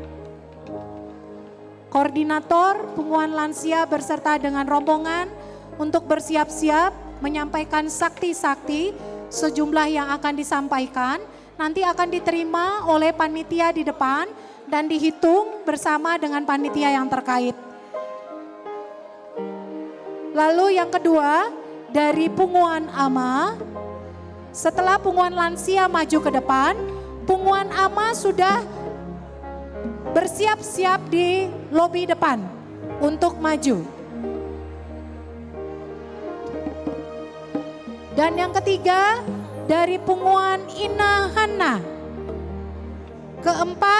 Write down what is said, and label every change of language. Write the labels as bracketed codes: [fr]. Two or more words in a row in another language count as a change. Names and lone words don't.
[id] Koordinator punguan lansia berserta dengan rombongan untuk bersiap-siap menyampaikan sakti-sakti sejumlah yang akan disampaikan. Nanti akan diterima oleh panitia di depan dan dihitung bersama dengan panitia yang terkait. Lalu yang kedua dari punguan ama, setelah punguan lansia maju ke depan, punguan ama sudah bersiap-siap di lobi depan untuk maju. Dan yang ketiga dari punguan Ina Hana, keempat